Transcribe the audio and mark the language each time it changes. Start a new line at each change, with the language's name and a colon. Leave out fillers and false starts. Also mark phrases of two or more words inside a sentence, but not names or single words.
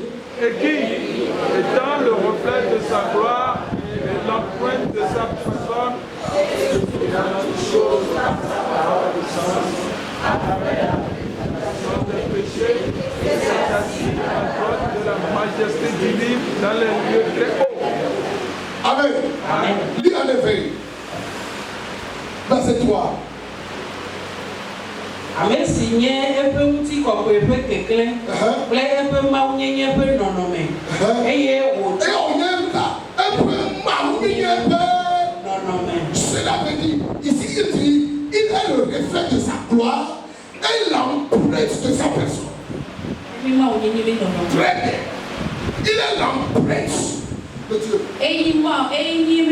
French: Et qui, étant le reflet de sa gloire et l'empreinte de sa personne, dans toutes choses par sa parole de sens, à travers la des péchés, et s'est assis à droite de la majesté divine dans les lieux très hauts. Amen. Amen. Lis en effet. Verset 3.
Ewe: Ame si nye eƒe ŋutikɔkɔe ƒe keklẽ kple eƒe mawunyenye ƒe nɔnɔme eye wòtsɔ
French: cela veut dire ici il dit il est le reflet de sa gloire et l'empreinte de sa personne. Très bien. Il est l'empreinte de Dieu.